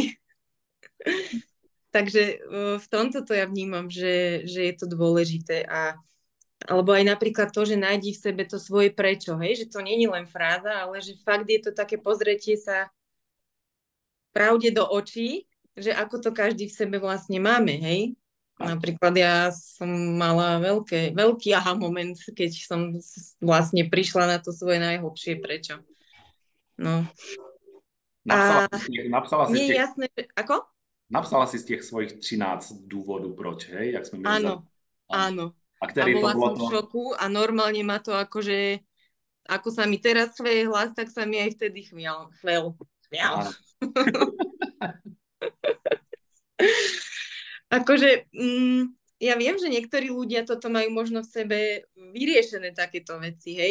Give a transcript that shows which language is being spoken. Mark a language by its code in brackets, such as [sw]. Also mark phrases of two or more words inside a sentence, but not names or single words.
[sk] Takže v tomto to ja vnímam, že je to dôležité alebo aj napríklad to, že nájdi v sebe to svoje prečo, hej, že to nie je len fráza, ale že fakt je to také pozretie sa pravde do očí, že ako to každý v sebe vlastne máme, hej. Napríklad ja som mala veľký aha moment, keď som vlastne prišla na to svoje najhlbšie prečo. No. [cs] Napsala si z [sk] nie je [cs] těch, [sk] jasné, že... Ako? [cs] napsala si z těch svojich 13 důvodů, proč, hej, jak jsme měli za... [sk] Áno. A A [cs] který to [sk] bola [cs] bylo [sk] som [cs] to? [sk] v šoku a normálne ma to akože, ako sa mi teraz chveje hlas, tak sa mi aj vtedy chvel. Akože, ja viem, že niektorí ľudia toto majú možno v sebe vyriešené takéto veci, hej?